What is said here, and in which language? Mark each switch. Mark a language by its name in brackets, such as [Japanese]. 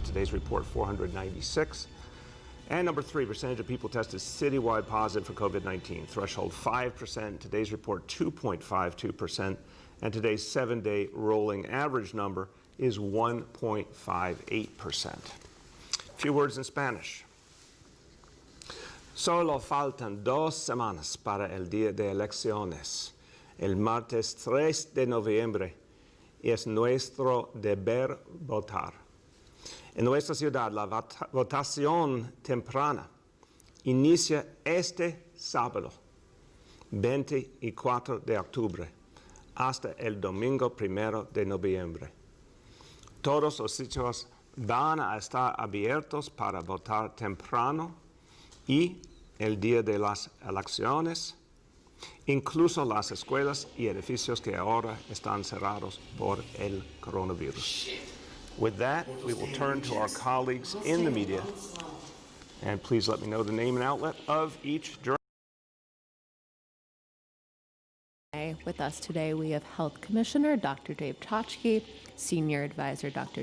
[English] Today's report, 496. And number 3, percentage of people tested citywide positive for COVID-19. Threshold 5%. Today's report, 2.52%. And today's 7-day rolling average number is 1.58%. A few words in Spanish. [Spanish] Solo faltan 2 semanas para el día de elecciones. El martes 3 de noviembre es nuestro deber votar. En nuestra ciudad, la votación temprana inicia este sábado, 24 de octubre, hasta el domingo 1 de noviembre. Todos los sitios van a estar abiertos para votar temprano y el día de las elecciones, incluso las escuelas y edificios que ahora están cerrados por el coronavirus. [English] With that, we will turn to our colleagues in the media, and please let me know the name and outlet of each journalist. With us today, we have Health Commissioner Dr. Dave Chachki, Senior Advisor Dr.